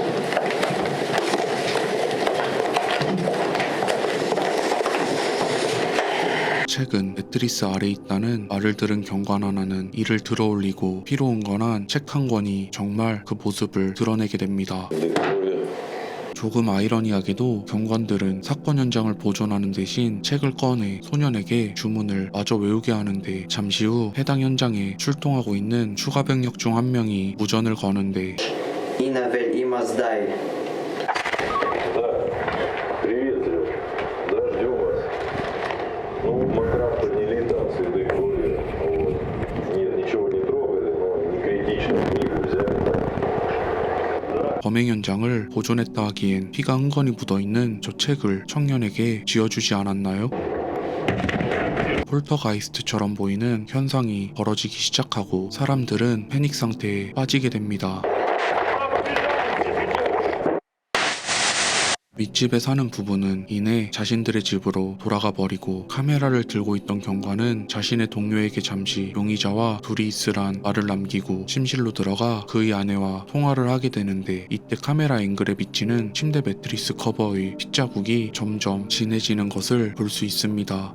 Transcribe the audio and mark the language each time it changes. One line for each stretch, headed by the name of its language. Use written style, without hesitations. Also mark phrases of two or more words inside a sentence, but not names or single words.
Korean: 책은 매트리스 아래 있다는 말을 들은 경관 하나는 이를 들어올리고 피로 응건한 책 한 권이 정말 그 모습을 드러내게 됩니다. 조금 아이러니하게도 경관들은 사건 현장을 보존하는 대신 책을 꺼내 소년에게 주문을 마저 외우게 하는데 잠시 후 해당 현장에 출동하고 있는 추가 병력 중 한 명이 무전을 거는데 Инна вель имаздай.
Russian: Да, привет, Сереж. Да, ждем вас. Ну, матрас подняли, там следы крови. Вот. Нет, ничего не трогали, но не критично. Книгу взяли. Да.
Korean: 범행 현장을 보존했다 하기엔 피가 흥건히 묻어있는 저 책을 청년에게 쥐어주지 않았나요? 폴터가이스트처럼 보이는 현상이 벌어지기 시작하고 사람들은 패닉 상태에 빠지게 됩니다. 윗집에 사는 부부는 이내 자신들의 집으로 돌아가 버리고 카메라를 들고 있던 경관은 자신의 동료에게 잠시 용의자와 둘이 있으란 말을 남기고 침실로 들어가 그의 아내와 통화를 하게 되는데 이때 카메라 앵글에 비치는 침대 매트리스 커버의 핏자국이 점점 진해지는 것을 볼 수 있습니다.